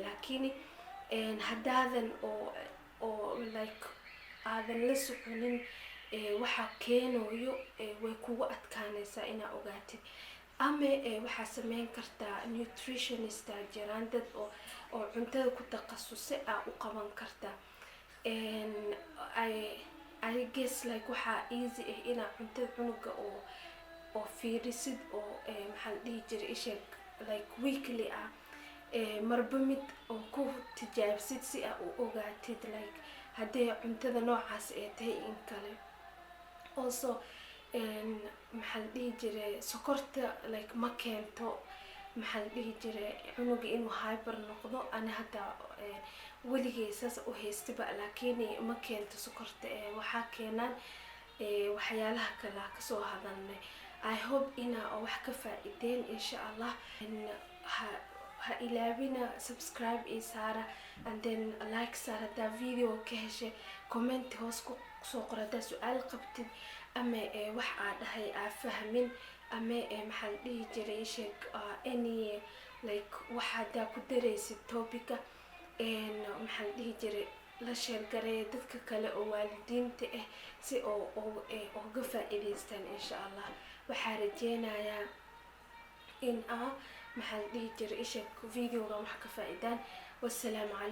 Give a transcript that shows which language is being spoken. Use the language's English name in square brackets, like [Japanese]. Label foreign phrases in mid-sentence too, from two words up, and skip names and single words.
[Somali] laakiin haddaadan oo like aadan la soconin waxa keenayo way kugu adkaanaysaa inaa ogaatid. ama waxaa sameyn kartaa nutritionist jiraan dad oo cuntada ku takhasusay u qaban kartaa. [English] I guess like [Somali] waxaa easy inaa cuntada cunuga oo fiirisid oo maxaa la dhihi jiray isheeg like weekly marba mid oo ku tijaabsid si u ogaatid like haddii cuntada noocaas tahay in kale. also maxaa la dhihi jiray sokorta like ma keento maxaa la dhihi jiray cunuga inuu hyper noqdo. ana hataa weligay saas u haystaba laakiin ma keento sokorta waxaa keenaan waxyaalaha kale kasoo hadalnay. [English] I hope [Somali] inaa wax ka faa'iideen insha Allah. ha ilaabina subscribe saara [English] and then like [Somali] saara hadaa video ka heshay. comment hoos ku soo qor hadaa su'aal qabtid ama wax dhahay fahmin ama maxaa la dhihi jiray sheeg [English] any like [Somali] waxa hadaa ku daraysid topica maxaa la dhihi jiray la share gareey dadka kale oo waalidiinta si oo ga faa'iideystaan [Arabic] insha Allah. [Somali] waxaa rajeynayaa in maxaa la dhihi jiray sheeg videoga wax ka faa'iidaan.